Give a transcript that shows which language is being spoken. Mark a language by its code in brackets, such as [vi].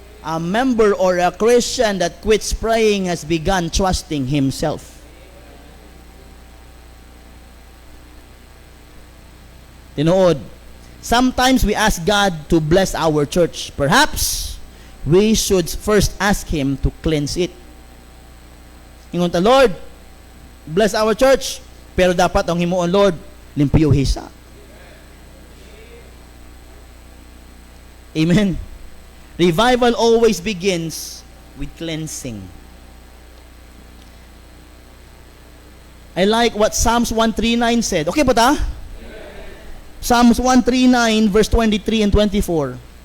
[en] A member or a Christian that quits praying has begun trusting himself. Tinuod, sometimes we ask God to bless our church. Perhaps we should first ask Him to cleanse it. [ceb] Ingon ta, [en] Lord, bless our church. [ceb] Pero dapat ang himuon, Lord, limpyo hisa. [en] Amen. Revival always begins with cleansing. I like what Psalms 139 said. [ceb] Okay ba ta? [en] Psalms 139 verse 23 and 24.